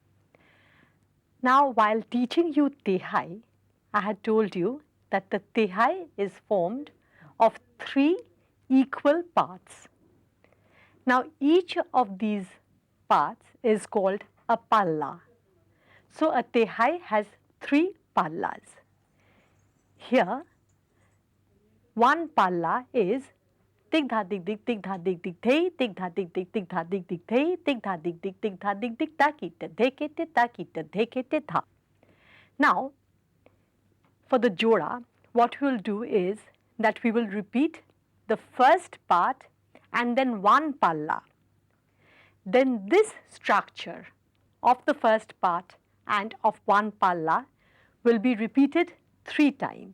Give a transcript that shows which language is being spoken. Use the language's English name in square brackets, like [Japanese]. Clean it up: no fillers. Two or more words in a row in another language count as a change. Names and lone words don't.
[English] Now, while teaching you tehai, I had told you that the tehai is formed of 3 equal parts. Now, each of these parts is called a palla. So, a tehai has 3 pallas. Here, one palla is tik dha dik dik tik dha dik dik thay, tik dha dik dik tik dha dik dik thay, tik dha dik dik tik dha dik dik ta ki ta dheke te ta ki ta dheke te tha. Now, for the jora, what we will do is that we will repeat the first part and then one palla. Then this structure of the first part and of one palla will be repeated 3 times.